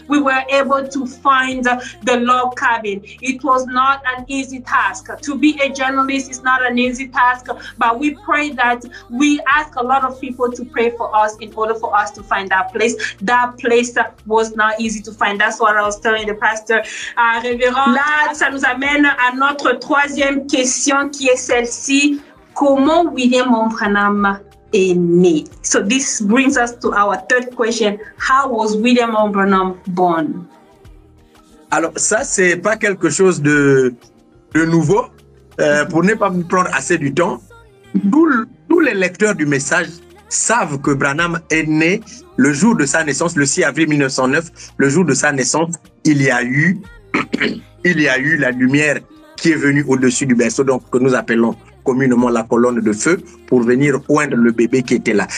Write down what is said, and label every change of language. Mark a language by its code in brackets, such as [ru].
[en] we were able to find the log cabin. It was not an easy task. To be a journalist is not an easy task, but we pray that we ask a lot of people to pray for us in order for us to find that place. That place was not easy to find. That's what I was telling the pastor. [fr] Révérend, là, ça nous amène à notre troisième question qui est celle-ci. Comment William Branham est né? [en] So this brings us to our third question. How was William Branham born? [fr] Alors ça, c'est pas quelque chose de nouveau. Pour ne pas vous prendre assez du temps, tous les lecteurs du message savent que Branham est né le jour de sa naissance, le 6 avril 1909. Le jour de sa naissance, il y a eu la lumière qui est venue au-dessus du berceau, donc que nous appelons communément la colonne de feu, pour venir oindre le bébé qui était là.